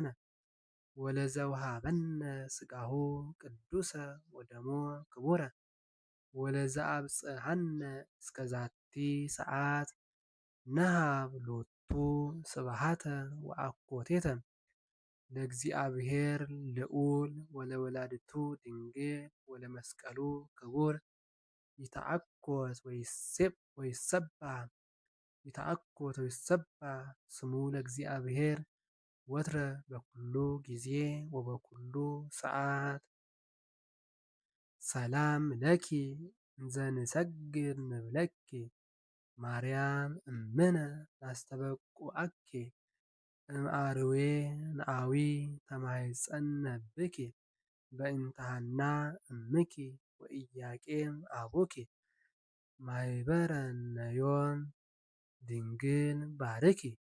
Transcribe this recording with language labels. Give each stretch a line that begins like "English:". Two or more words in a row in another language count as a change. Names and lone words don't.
Geez: ወለዘወሃበነ ሥጋሁ ቅዱሰ ወደሞ ክቡረ ወለዘአብጽሐነ እስከዛቲ ሰዓት ነሃብ ሎቱ ስብሐተ ወአኮቴተ ለእግዚአብሔር ልዑል ወለወላዲቱ ድንግል ወለመስቀሉ ክቡር ይትአኮት ወይትሰባህ ስሙ ለእግዚአብሔር ወትረ በኩሉ ጊዜ ወበኩሉ ሰዓት። ሰላም ለኪ እንዘንሰግድ ንብለኪ ማርያም እምነ ናስተበቁዐኪ እምአርዌ ነአዊ ተማኅፀነ ብኪ በእንተ ሐና እምኪ ወኢያቄም አቡኪ ማኅበረ ነዮን ድንግል ባርኪ።